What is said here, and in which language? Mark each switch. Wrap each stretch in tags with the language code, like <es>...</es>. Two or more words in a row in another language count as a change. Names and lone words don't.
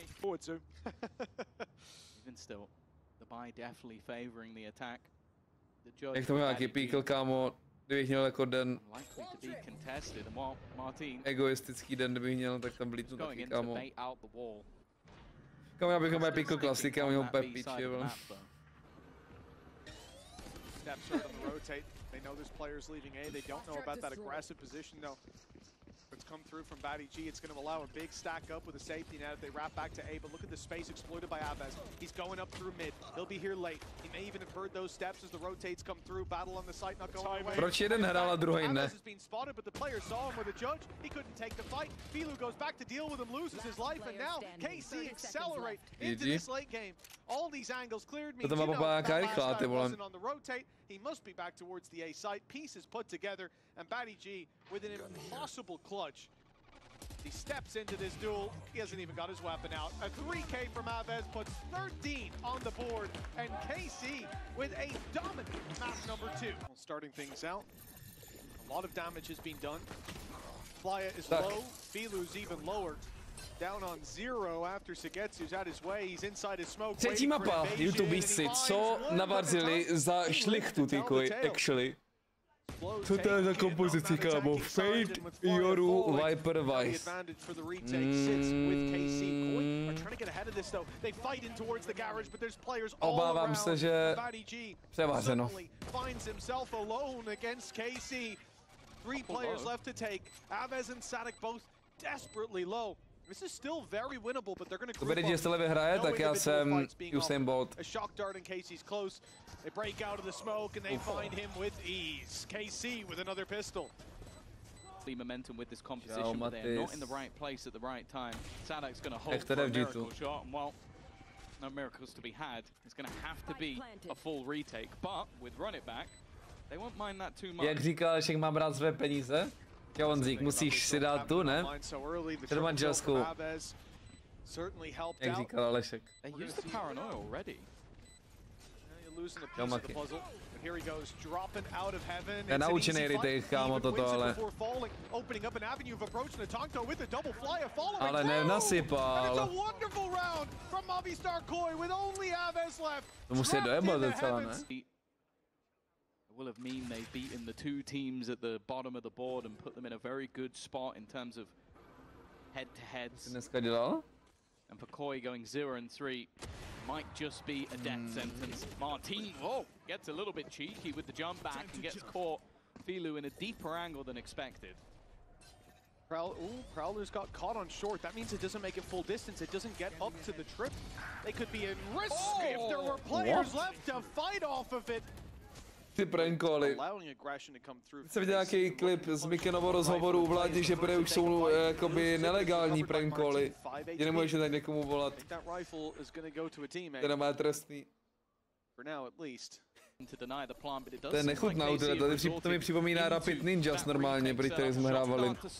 <en>Forward to. Even still, the buy definitely favoring the attack. The judge.</en> <cs>Jak to má nějaký píkl, kámo, kdybych měl jako den</cs> <en>Likely to be contested, and while Marteen</en> <cs>egoistický den, kdybych měl, tak tam blítnu</cs> <en>going</en> <cs>taky,</cs> <en>in to</en> <cs>kámo.</cs> <en>bait out the wall.</en> <cs>Kámo, já bych měl píkl klasika, on měl úplně píči, vole.</cs> <en>Steps right on the rotate. They know there's players leaving A. They don't know about that aggressive position though. It's come through from Batty G. It's going to allow a big stack up with a safety net if they wrap back to A. But look at the space exploited by Avez. He's going up through mid. He'll be here late. He may even have heard those steps as the rotates come through. Battle on the site not going away.</en> <cs>Proč jeden hrál a druhý ne?</cs> <en>Avez has been spotted, but the player saw him with a judge. He couldn't take the fight. Filu goes back to deal with him, loses his life, and now KC accelerate into this late game. All these angles cleared me.</en> <cs>To má popáka rychlá, ty vole.</cs> <en>On the rotate. He must be back towards the A site. Pieces put together, and Batty G with an impossible clutch. He steps into this duel. He hasn't even got his weapon out. A 3K from Avez puts 13 on the board, and KC with a dominant map number 2. Starting things out, a lot of damage has been done. Flya is low. Filu's even lower. Down on 0 after Sugetsu's at his way. He's inside his smoke.</en> <cs>Třetí mapa, YouTubíci, co navařili za šlichtu, ty koj, actually. Co to je za kompozici, kámo? Fade, Yoru, Viper, Vice. Obávám se, že převařeno. To bude, že se levě hraje, tak já jsem Usain Bolt.</cs> <en>They break out of the smoke and they find him with ease. KC with another pistol. Momentum with this composition, but they're not in the right place at the right time. Sadak's going to hope for a miracle shot, and while no miracles to be had, it's going to have to be a full retake. But with run it back, they won't mind that too much.</en> <cs>Jak říkal Vašek, mám brát své peníze? Honzík, musíš si dát tu, ne? Před manželskou. Jak říkal Alešek.</cs> <en>They used the paranoia already. Losing a piece of the puzzle. But here he goes, dropping out of heaven.</en> <cs>Je naučený retake, kámo, toto, ale...</cs> <en>Opening up an avenue of approach and a Tonko with a double fly following.</en> <cs>Ale nenasypal.</cs> <en>It's a wonderful round from Movistar Koi with only Avez left.</en> <cs>To musí dojebat docela, ne?</cs> <en>It will have mean they've beaten the two teams at the bottom of the board and put them in a very good spot in terms of head-to-heads.</en> <cs>Dneska dělal?</cs> <en>And for Koi going 0-3 might just be a death sentence. Marteen, gets a little bit cheeky with the jump back and gets caught Filu in a deeper angle than expected. Prowler's got caught on short. That means it doesn't make it full distance. It doesn't get up to the trip. They could be in risk if there were players left to fight off of it.</en> <cs>Ty prankoli. Jsem viděl nějaký klip z Mikenovo rozhovoru u Vládi, že prý už jsou jakoby nelegální prankoli. Že nemůžeš tak někomu volat. Teda má trestný. To je nechutná, to mi připomíná Rapid Ninjas normálně, při kterých jsme hrávali.</cs>